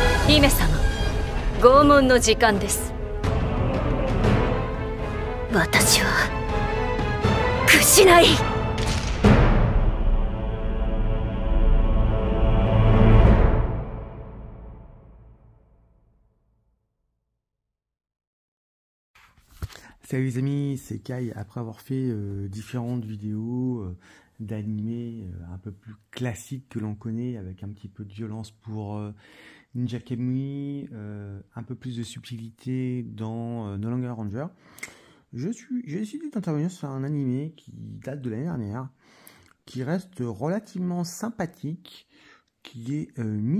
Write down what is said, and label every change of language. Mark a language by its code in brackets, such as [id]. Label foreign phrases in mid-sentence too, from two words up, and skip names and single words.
[ja] 姫様、拷問の時間です。私は屈しない。 [fr] Salut les amis, c'est Kai. Après avoir fait différentes vidéos d'animés un peu plus classiques que l'on connaît, avec un petit peu de violence pour Ninja Kamui, un peu plus de subtilité dans No Longer Ranger, j'ai décidé d'intervenir sur un animé qui date de l'année dernière, qui reste relativement sympathique, qui est mignonné.